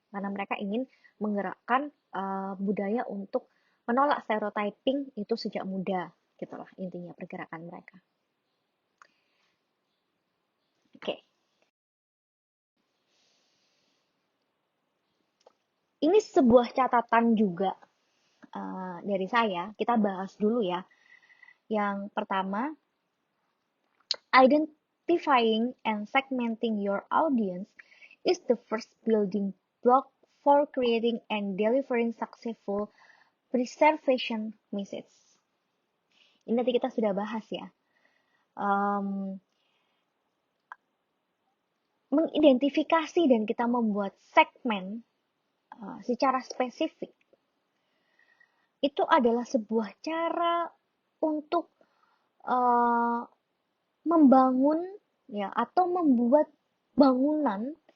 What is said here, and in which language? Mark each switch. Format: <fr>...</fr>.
<id>Karena mereka ingin menggerakkan budaya untuk menolak stereotyping itu sejak muda, gitulah intinya pergerakan mereka. Oke, ini sebuah catatan juga dari saya. Kita bahas dulu ya. Yang pertama,</id> <en>identifying and segmenting your audience is the first building block for creating and delivering successful preservation message.</en> <id>Ini nanti kita sudah bahas ya. Um, Mengidentifikasi dan kita membuat segmen secara spesifik itu adalah sebuah cara untuk uh, membangun ya atau membuat bangunan</id>